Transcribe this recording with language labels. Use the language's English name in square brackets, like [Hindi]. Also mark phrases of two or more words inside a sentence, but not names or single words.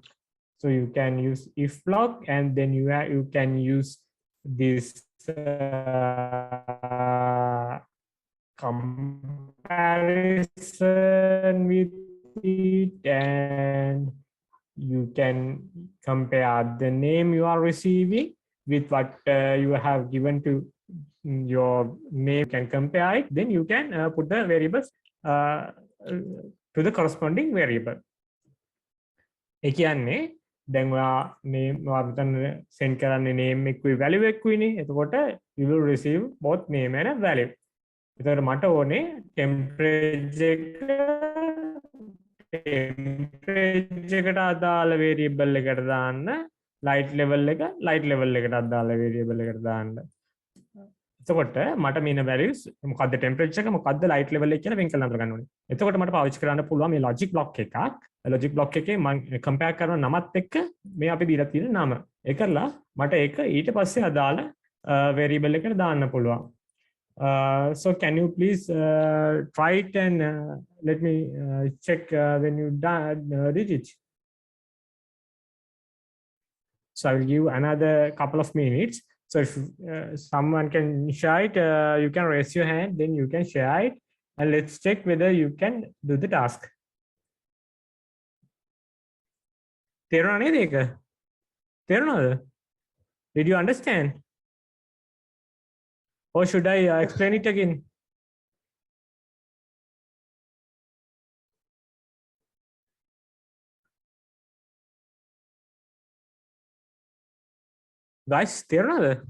[English] So you can use if block, and then you can use this comparison with it, and you can compare the name you are receiving with what you have given to your name. You can compare it, then you can put the variables to the corresponding variable. [Sinhala] ඒ කියන්නේ දැන් ඔයා name වර්තන send කරන්නේ name එක්කුයි value එක්කුයිනේ. [English] එතකොට you will receive both name and a value. [Sinhala] එතකොට මට ඕනේ temperature එකට අදාළ variable එකට දාන්න, [English] light level [Sinhala] එකට අදාළ variable එකට දාන්න. එතකොට මට මෙන්න values මොකද්ද temperature එක මොකද්ද [English] light level [Sinhala] එක කියලා වෙන් කරලා අඳුර ගන්න ඕනේ. එතකොට මට පාවිච්චි කරන්න පුළුවන් මේ [English] logic block [Sinhala] එකක්. [English] logic block [Sinhala] එකේ මම compare කරන නමත් එක්ක මේ අපි දීලා තියෙන නම. ඒකලා මට ඒක ඊට පස්සේ අදාළ variable එකට දාන්න පුළුවන්. [English] So can you please try it and let me check when you did it. So I will give another couple of minutes. So if someone can share it, you can raise your hand, then you can share it, and let's check whether you can do the task. [Sinhala] තේරුණා නේද ඒක? තේරුණාද? [English] Did you understand? Or should I explain it again? [Sinhala] Guys, තේරුණාද?